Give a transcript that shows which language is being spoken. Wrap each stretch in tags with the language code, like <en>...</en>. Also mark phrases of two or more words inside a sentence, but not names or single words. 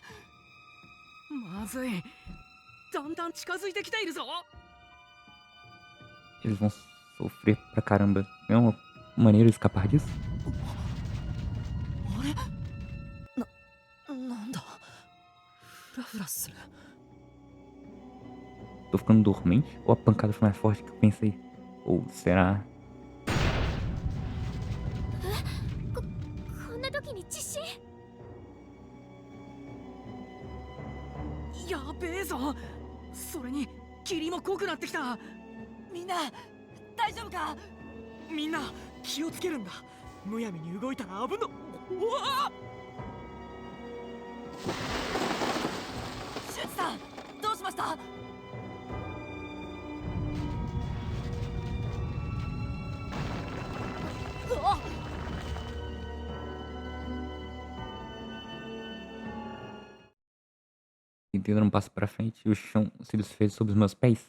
<ja>まずい。だんだん近づいてきているぞ。</ja> <pt>Eles vão sofrer pra caramba. Tem uma maneira de escapar disso?</pt> <ja>あれなんだフラフラする。</ja> <pt>Tô ficando dormente? Ou a pancada foi mais forte que eu pensei? Ou será?</pt> <ja>こんな時に地震。やべえぞ。それに霧も濃くなってきた。みんな大丈夫か？みんな気をつけるんだ。むやみに動いたら危の。うわ！シュウチさんどうしました？</ja> <pt>Tentei dar um passo pra frente e o chão se desfez sob os meus pés.</pt>